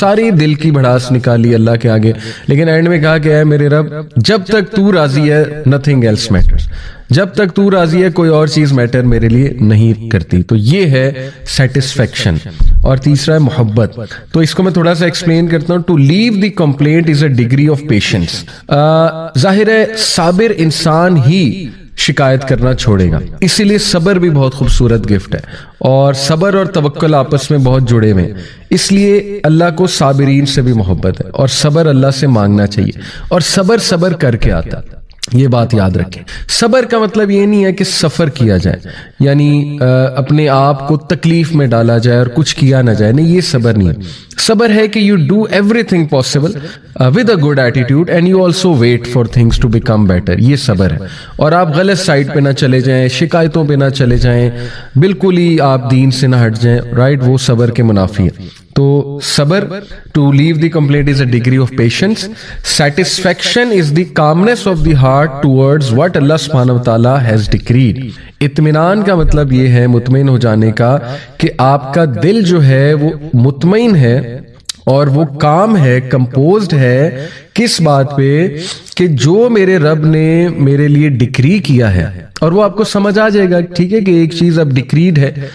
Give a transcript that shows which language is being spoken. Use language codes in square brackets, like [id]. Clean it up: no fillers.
[ur] ساری دل کی بھڑاس نکالی اللہ کے آگے, لیکن اینڈ میں کہا کہ اے میرے رب جب تک تو راضی ہے [en] nothing else matters. [ur] جب تک تو راضی ہے کوئی اور چیز میٹر میرے لیے نہیں کرتی. تو یہ ہے سیٹسفیکشن. اور تیسرا ہے محبت. تو اس کو میں تھوڑا سا ایکسپلین کرتا ہوں. [en] To leave the complaint is a degree of patience. [ur] ظاہر ہے صابر انسان ہی شکایت کرنا چھوڑے گا, اسی لیے صبر بھی بہت خوبصورت گفٹ ہے, اور صبر اور توکل آپس میں بہت جڑے ہوئے ہیں. اس لیے اللہ کو صابرین سے بھی محبت ہے, اور صبر اللہ سے مانگنا چاہیے, اور صبر کر کے آتا. یہ بات یاد رکھیں. صبر کا مطلب یہ نہیں ہے کہ سفر کیا جائے, یعنی اپنے آپ کو تکلیف میں ڈالا جائے اور کچھ کیا نہ جائے, نہیں, یہ صبر نہیں ہے. صبر ہے کہ [en] you do everything possible with a good attitude and you also wait for things to become better. [ur] یہ صبر ہے. اور آپ غلط سائٹ پہ نہ چلے جائیں, شکایتوں پہ نہ چلے جائیں, بالکل ہی آپ دین سے نہ ہٹ جائیں, رائٹ. وہ صبر کے منافی ہے. تو صبر, [en] To leave the complaint is a degree of patience. Satisfaction is the calmness of the heart towards what اللہ سبحانہ وتعالی has decreed. [ur] اطمینان کا مطلب یہ ہے مطمئن ہو جانے کا کہ آپ کا دل جو ہے وہ مطمئن ہے اور وہ کام ہے, کمپوزڈ ہے. کس بات پہ؟ کہ جو میرے رب نے میرے لیے ڈکری کیا ہے, اور وہ آپ کو سمجھ آ جائے گا ٹھیک ہے کہ ایک چیز اب ڈکریڈ ہے.